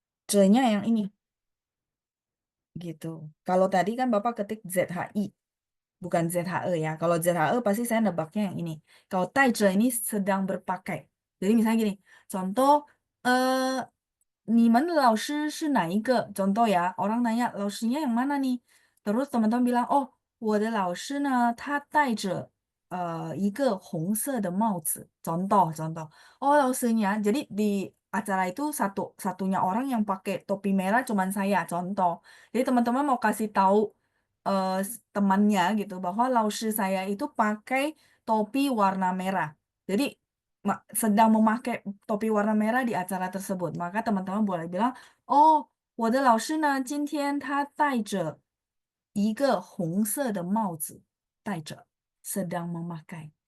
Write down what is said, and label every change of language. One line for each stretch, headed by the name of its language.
Indonesian: Ce-nya yang ini gitu. Kalau tadi kan Bapak ketik ZHI, bukan ZHE ya. Kalau ZHE pasti saya nebaknya yang ini. Kalau tai-ce ini sedang berpakai. Jadi misalnya gini, contoh eh
Chinese: 你们老师是哪一个?
Indonesian: Contoh ya, orang nanya, 老师nya yang mana nih? Terus teman-teman bilang, oh,
Chinese: 我的老师呢，他戴着一个红色的帽子.
Indonesian: Contoh. Oh, 老师nya. Jadi di acara itu satunya orang yang pakai topi merah cuman saya. Contoh. Jadi teman-teman mau kasih tahu temannya gitu bahwa 老师 saya itu pakai topi warna merah. Jadi sedang memakai topi warna merah di acara tersebut. Maka teman-teman boleh bilang, oh,
Chinese: 我的老师呢，今天他戴着一个红色的帽子，戴着
Indonesian: sedang memakai.